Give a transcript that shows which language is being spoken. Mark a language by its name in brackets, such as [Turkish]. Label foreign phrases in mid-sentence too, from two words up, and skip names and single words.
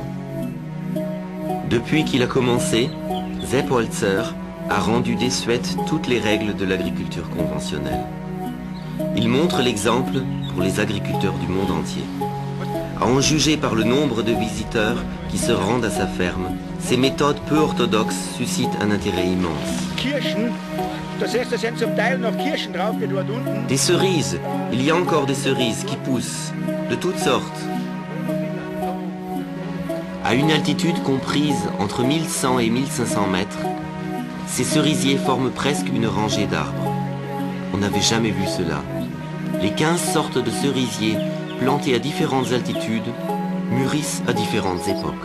[French] Depuis qu'il a commencé, Sepp Holzer a rendu désuètes toutes les règles de l'agriculture conventionnelle. Il montre l'exemple pour les agriculteurs du monde entier. À en juger par le nombre de visiteurs qui se rendent à sa ferme, ces méthodes peu orthodoxes suscitent un intérêt immense. [German] Kirschen, da siehst du, da sind zum Teil noch Kirschen drauf, die dort unten. [French] Des cerises, il y a encore des cerises qui poussent, de toutes sortes. À une altitude comprise entre 1100 et 1500 mètres, ces cerisiers forment presque une rangée d'arbres. On n'avait jamais vu cela. Les 15 sortes de cerisiers plantés à différentes altitudes mûrissent à différentes époques.